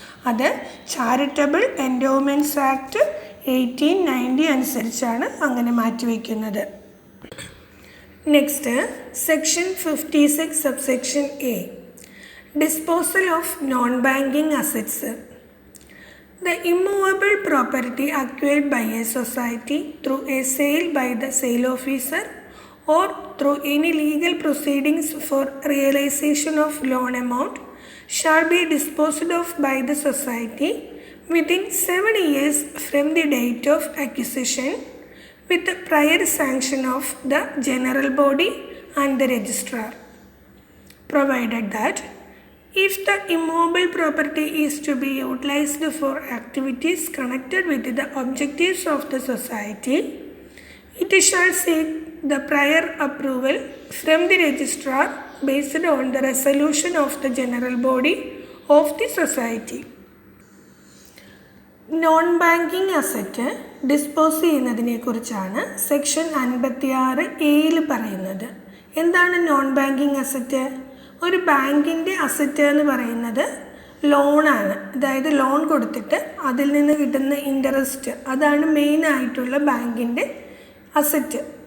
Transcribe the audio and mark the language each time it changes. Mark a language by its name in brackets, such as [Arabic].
[Malayalam] അത് charitable എൻഡോവ്മെൻറ്റ്സ് act 1890 അനുസരിച്ചാണ് അങ്ങനെ മാറ്റിവെക്കുന്നത്. [English] Next section 56 subsection A, disposal of non-banking assets. The immovable property acquired by a society through a sale by the sale officer or through any legal proceedings for realization of loan amount shall be disposed of by the society within 7 years from the date of acquisition with the prior sanction of the general body and the registrar, provided that if the immovable property is to be utilized for activities connected with the objectives of the society, it shall seek the prior approval from the registrar based on the resolution of the general body of the society. [Malayalam] Non banking asset dispose ചെയ്യുന്നതിനെ കുറിച്ചാണ് section 56A പറയുന്നത്. എന്താണ് non banking asset? ഒരു ബാങ്കിൻ്റെ asset എന്ന് പറയുന്നത് ലോണാണ്. അതായത് ലോൺ കൊടുത്തിട്ട് അതിൽ നിന്ന് കിട്ടുന്ന ഇൻട്രസ്റ്റ്, അതാണ് മെയിനായിട്ടുള്ള ബാങ്കിൻ്റെ അസറ്റ്.